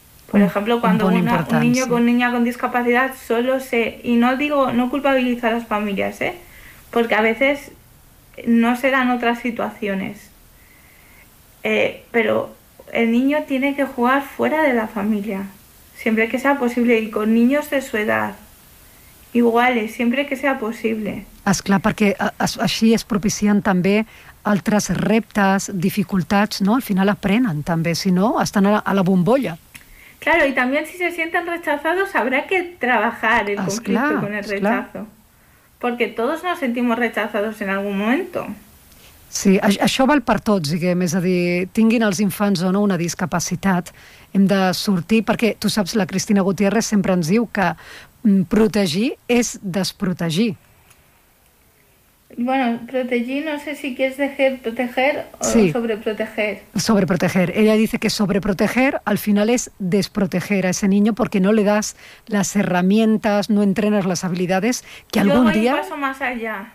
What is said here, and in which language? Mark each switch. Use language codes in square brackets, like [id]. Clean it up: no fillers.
[es] Por ejemplo, cuando un niño con niña con discapacidad solo se... Y no digo, no culpabilizo a las familias, ¿eh? porque a veces no se dan otras situaciones. Pero el niño tiene que jugar fuera de la familia, siempre que sea posible, y con niños de su edad, iguales, siempre que sea posible. [ca] És clar, perquè així es propicien també altres reptes, dificultats, no? Al final aprenen també, si no, estan a la bombolla. [es] Claro, y también si se sienten rechazados habrá que trabajar el conflicto [ca] clar, [es] con el rechazo. Porque todos nos sentimos rechazados en algún momento. [ca] Sí, això val per tots, diguem, és a dir, tinguin els infants o no una discapacitat, hem de sortir, perquè tu saps, la Cristina Gutiérrez sempre ens diu que protegir és desprotegir. [es] Bueno, protegir, no sé si quieres decir proteger o sí. Sobreproteger. Sobreproteger. Ella dice que sobreproteger al final es desproteger a ese niño porque no le das las herramientas, no entrenas las habilidades que yo algún día... Yo voy un paso más allá.